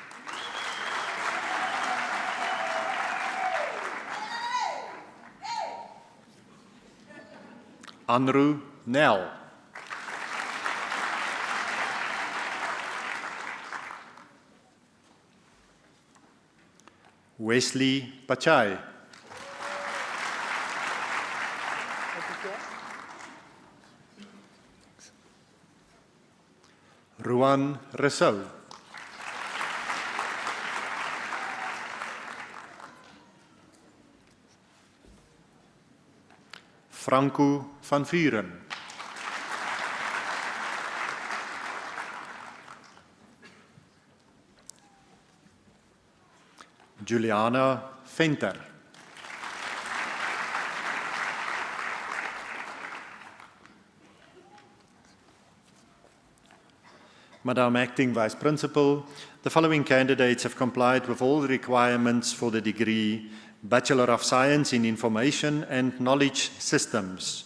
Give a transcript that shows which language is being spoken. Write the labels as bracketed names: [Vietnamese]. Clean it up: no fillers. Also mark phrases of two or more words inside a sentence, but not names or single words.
[English] Anru Nel. Wesley Pachai. Ruan Rousseau. Franco van Vuren. Juliana Venter. Madam Acting Vice Principal, the following candidates have complied with all the requirements for the degree Bachelor of Science in Information and Knowledge Systems.